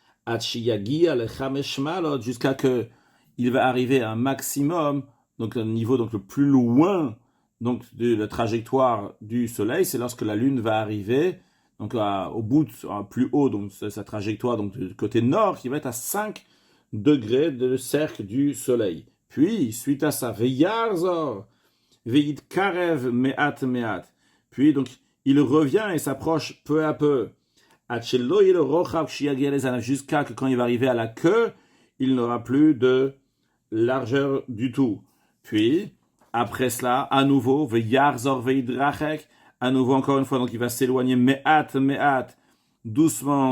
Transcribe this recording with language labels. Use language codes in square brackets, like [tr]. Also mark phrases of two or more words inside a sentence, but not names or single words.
[fr] Jusqu'à que il va arriver à un maximum, donc un niveau donc le plus loin donc de la trajectoire du soleil, c'est lorsque la lune va arriver donc au bout plus haut, donc sa trajectoire donc du côté nord, qui va être à 5 degrés de cercle du soleil. Puis suite à ça, [he] ויחזור ויתקרב מעט. [fr] Puis donc il revient et s'approche peu à peu. Jusqu'à que quand il va arriver à la queue, il n'aura plus de largeur du tout. Puis après cela, à nouveau, à nouveau encore une fois, donc il va s'éloigner me'at, doucement.